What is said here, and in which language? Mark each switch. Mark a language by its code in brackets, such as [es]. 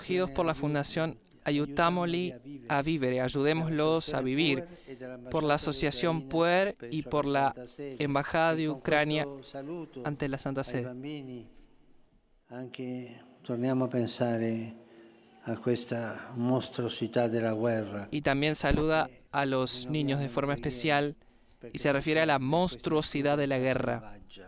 [es] por la Fundación Aiutamoli a Vivere, ayudémoslos a vivir, por la Asociación Puer y por la Embajada de Ucrania ante la Santa Sede. [it] Anche torniamo a pensare a questa mostruosità della guerra. [es] Y también saluda a los niños de forma especial y se refiere a la monstruosidad de la guerra.